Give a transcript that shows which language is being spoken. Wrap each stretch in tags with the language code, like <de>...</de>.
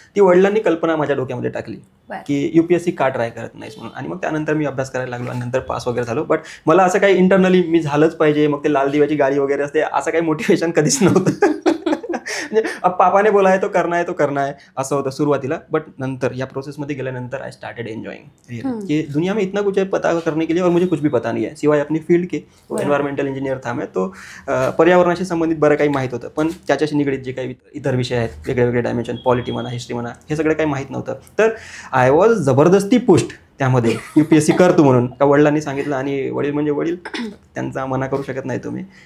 <mr>ती वडिलांनी कल्पना माझ्या डोक्यामध्ये टाकली की UPSC का ट्राय करत नाहीस म्हणून. आणि मग त्यानंतर मी अभ्यास करायला लागलो आणि नंतर पास वगैरे झालो. बट मला असं काही इंटरनली मी झालंच पाहिजे, मग ते लाल दिव्याची गाडी वगैरे असते असं काही मोटिवेशन कधीच नव्हतं.</mr> <hi>म्हणजे पापाने बोला है तो करना है</hi> <mr>असं होतं सुरुवातीला.</mr> <hi>बट</hi> <mr>नंतर या प्रोसेसमध्ये गेल्यानंतर</mr> <en>I started enjoying</en> <hi>कि दुनिया में इतना कुछ है पता करने के लिए और मुझे कुछ भी पता नहीं है सिवाय अपनी फील्ड के.</hi> <mr>एन्व्हायरमेंटल इंजिनियर</mr> <hi>था मैं,</hi> <mr>तो पर्यावरणाशी संबंधित बरं काही माहीत होतं, पण त्याच्याशी निगडीत जे काही इतर विषय आहेत वेगळे वेगळे डायमेन्शन, पॉलिटी म्हणा, हिस्ट्री म्हणा, हे सगळं काही माहीत नव्हतं. तर आय वॉज जबरदस्ती पुष्ट त्यामध्ये UPSC कर तू म्हणून, का वडिलांनी सांगितलं आणि वडील म्हणजे वडील, त्यांचा मना करू शकत नाही तुम्ही.</mr>